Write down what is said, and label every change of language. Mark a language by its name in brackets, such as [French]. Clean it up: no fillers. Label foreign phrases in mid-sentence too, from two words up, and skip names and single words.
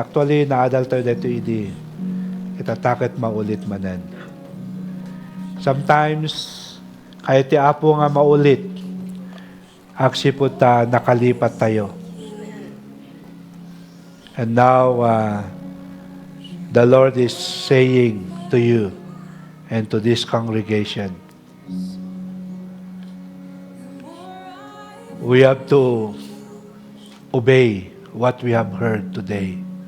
[English] Actually, [Iloko] naadal tayo dito itatakit maulit manan. Sometimes, kahit ti apo nga maulit, aksipot nakalipat tayo. [English] And now, the Lord is saying to you and to this congregation, we have to obey what we have heard today.